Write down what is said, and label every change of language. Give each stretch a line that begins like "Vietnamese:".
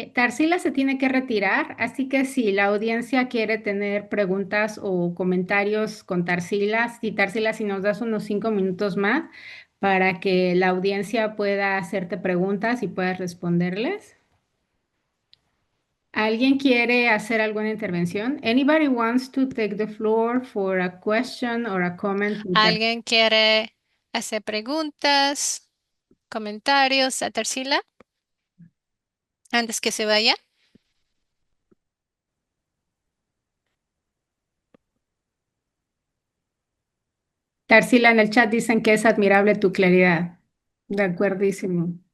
Spanish: Tarsila se tiene que retirar, así que si la audiencia quiere tener preguntas o comentarios con Tarsila, si nos das unos 5 minutos más para que la audiencia pueda hacerte preguntas y puedas responderles. ¿Alguien quiere hacer alguna intervención?
English: Anybody wants to take the floor for a question or a comment?
Spanish: ¿Alguien quiere hacer preguntas, comentarios a Tarsila antes que se vaya? Tarsila, en el chat dicen que es admirable tu claridad. De acuerdísimo.